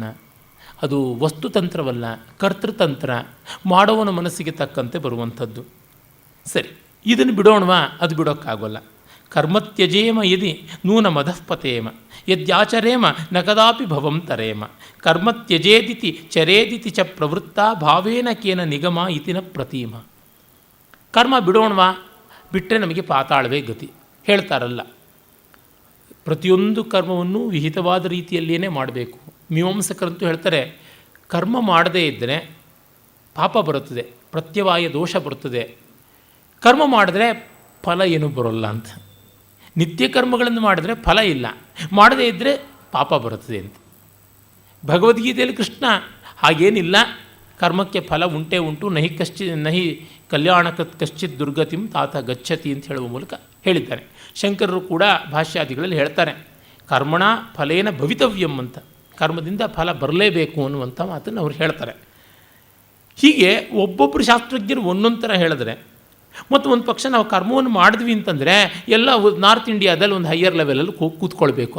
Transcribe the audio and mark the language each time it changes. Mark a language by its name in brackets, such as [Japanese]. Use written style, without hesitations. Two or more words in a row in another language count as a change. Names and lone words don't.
[Kannada] ಅದು ವಸ್ತುತಂತ್ರವಲ್ಲ, ಕರ್ತೃತಂತ್ರ, ಮಾಡೋವನ ಮನಸ್ಸಿಗೆ ತಕ್ಕಂತೆ ಬರುವಂಥದ್ದು. ಸರಿ, ಇದನ್ನು ಬಿಡೋಣವಾ? ಅದು ಬಿಡೋಕ್ಕಾಗೋಲ್ಲ. [Sanskrit] ಕರ್ಮತ್ಯಜೇಮ ಯದಿ ನೂನ ಮದಃಪತೇಮ ಯದ್ಯಾಚರೇಮ ನ ಕದಾಪಿ ಭವಂ ತರೇಮ ಕರ್ಮತ್ಯಜೇದಿತಿ ಚರೇದಿತಿ ಚ ಪ್ರವೃತ್ತ ಭಾವೇನ ಕೇನ ನಿಗಮ ಇತಿನ ಪ್ರತೀಮ. [Kannada] ಕರ್ಮ ಬಿಡೋಣವಾ? ಬಿಟ್ಟರೆ ನಮಗೆ ಪಾತಾಳವೇ ಗತಿ ಹೇಳ್ತಾರಲ್ಲ. ಪ್ರತಿಯೊಂದು ಕರ್ಮವನ್ನು ವಿಹಿತವಾದ ರೀತಿಯಲ್ಲಿಯೇ ಮಾಡಬೇಕು. ಮೀಮಾಂಸಕರಂತೂ ಹೇಳ್ತಾರೆ, ಕರ್ಮ ಮಾಡದೇ ಇದ್ದರೆ ಪಾಪ ಬರುತ್ತದೆ, ಪ್ರತ್ಯವಾಯ ದೋಷ ಬರುತ್ತದೆ, ಕರ್ಮ ಮಾಡಿದ್ರೆ ಫಲ ಏನೂ ಬರೋಲ್ಲ ಅಂತ. ನಿತ್ಯ ಕರ್ಮಗಳನ್ನು ಮಾಡಿದ್ರೆ ಫಲ ಇಲ್ಲ, ಮಾಡದೇ ಇದ್ದರೆ ಪಾಪ ಬರುತ್ತದೆ ಅಂತ. ಭಗವದ್ಗೀತೆಯಲ್ಲಿ ಕೃಷ್ಣ ಹಾಗೇನಿಲ್ಲ, ಕರ್ಮಕ್ಕೆ ಫಲ ಉಂಟೇ ಉಂಟು, [Sanskrit] ನಹಿ ಕಲ್ಯಾಣಕತ್ ಕಶ್ಚಿತ್ ದುರ್ಗತಿಂ ತಾತ ಗಚ್ಚತಿ [Kannada] ಅಂತ ಹೇಳುವ ಮೂಲಕ ಹೇಳಿದ್ದಾರೆ. ಶಂಕರರು ಕೂಡ ಭಾಷ್ಯಾದಿಗಳಲ್ಲಿ ಹೇಳ್ತಾರೆ, [Sanskrit] ಕರ್ಮಣ ಫಲೇನ ಭವಿತವ್ಯಂ [Kannada] ಅಂತ, ಕರ್ಮದಿಂದ ಫಲ ಬರಲೇಬೇಕು ಅನ್ನುವಂಥ ಮಾತನ್ನು ಅವ್ರು ಹೇಳ್ತಾರೆ. ಹೀಗೆ ಒಬ್ಬೊಬ್ಬರು ಶಾಸ್ತ್ರಜ್ಞರು ಒಂದೊಂದು ಥರ ಹೇಳಿದ್ರೆ, ಮತ್ತು ಒಂದು ಪಕ್ಷ ನಾವು ಕರ್ಮವನ್ನು ಮಾಡಿದ್ವಿ ಅಂತಂದರೆ ಎಲ್ಲ ನಾರ್ತ್ ಇಂಡಿಯಾದಲ್ಲಿ ಒಂದು [English] higher levelಲ್ಲಿ [Kannada] ಕೂತ್ಕೊಳ್ಬೇಕು.